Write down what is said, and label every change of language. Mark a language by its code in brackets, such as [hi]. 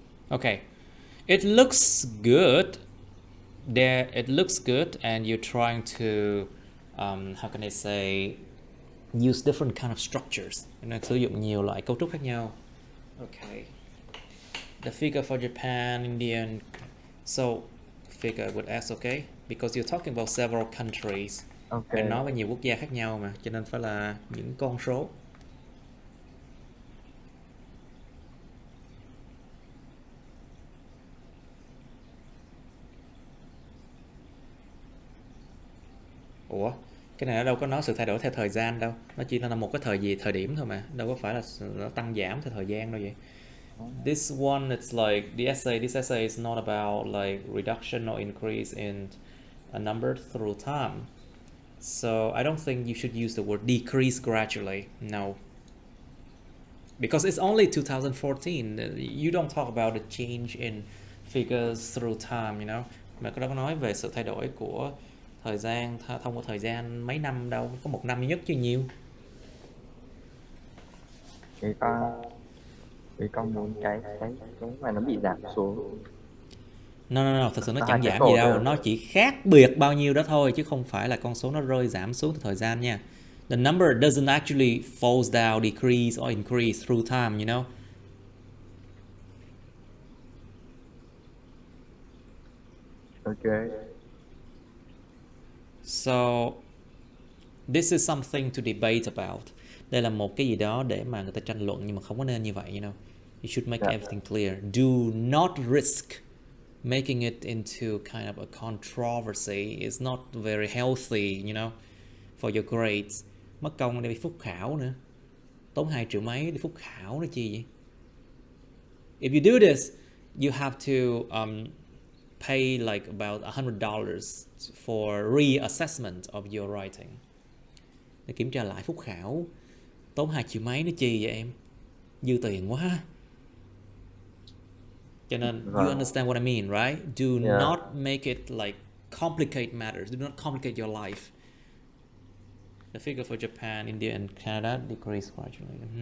[en] Okay. It looks good. There, it looks good, and you're trying to, how can I say, use different kind of structures. [vi] Nên sử dụng nhiều loại cấu trúc khác nhau. [en] Okay. The figure for Japan, Indian. So, figure would ask, okay, because you're talking about several countries. Ok. [vi] Mình nói về nhiều quốc gia khác nhau mà, cho nên phải là những con số. Ủa, cái này nó đâu có nói sự thay đổi theo thời gian đâu. Nó chỉ là một cái thời điểm thôi mà. Đâu có phải là nó tăng giảm theo thời gian đâu vậy. [en] This one, it's like this essay is not about like reduction or increase in a number through time. So I don't think you should use the word decrease gradually. No. Because it's only 2014. You don't talk about the change in figures through time, you know. [vi] Mà cái đó có nói về sự thay đổi của thời gian thông qua thời gian mấy năm đâu, có một năm duy nhất chứ nhiều. Thì con muốn cái mà nó bị giảm xuống. No, thật sự nó Có chẳng hai cái giảm cột gì đâu, rồi. nó chỉ khác biệt bao nhiêu đó thôi, chứ không phải là con số nó rơi giảm xuống theo thời gian nha. [en] The number doesn't actually falls down, decrease or increase through time, you know. Ok. So this is something to debate about. [vi] Đây là một cái gì đó để mà người ta tranh luận, nhưng mà không có nên như vậy, [en] you know. You should make everything clear. Do not risk making it into kind of a controversy. It's not very healthy, you know, for your grades. [vi] Mất công để bị phúc khảo nữa. Tốn 2 triệu mấy để phúc khảo nữa chi vậy? [en] If you do this, you have to pay like about $100 for reassessment of your writing. [vi] Để kiểm tra lại phúc khảo. Tốn 2 triệu mấy nữa chi vậy em? Dư tiền quá. Cho nên, [en] you understand what I mean, right? Do not make it like complicate matters. Do not complicate your life. The figure for Japan, India, and Canada decrease gradually.